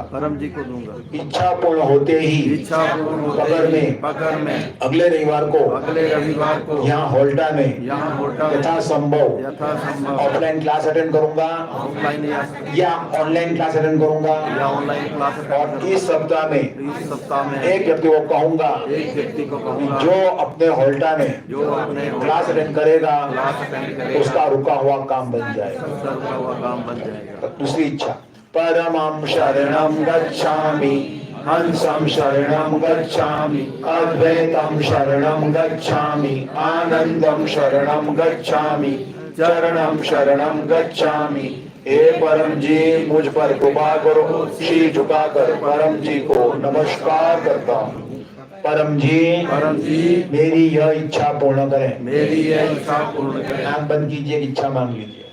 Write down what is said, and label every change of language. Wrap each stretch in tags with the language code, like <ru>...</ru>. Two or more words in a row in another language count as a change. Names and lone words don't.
<hi>इच्छा पूर्ण होते ही पकड़ में अगले रविवार को यहाँ होल्टा में यथा संभव</hi> <en>offline class attend</en> <hi>करूंगा या</hi> <en>online class attend</en> <hi>करूंगा। और इस सप्ताह में एक व्यक्ति को कहूंगा जो अपने होल्टा में</hi> <en>class attend</en> <hi>करेगा, उसका रुका हुआ काम बन जाएगा। दूसरी इच्छा,</hi> <sa>परमं शरणं गच्छामि, हंसं शरणं गच्छामि, अद्वैतं शरणं गच्छामि, आनंदं शरणं गच्छामि, चरणं शरणं गच्छामि।</sa> <hi>हे परम जी मुझ पर कृपा करो। शीश झुकाकर परम जी को नमस्कार करता हूँ। परम जी मेरी यह इच्छा पूर्ण करें। आंख बंद कीजिए, इच्छा मांग लीजिए।</hi>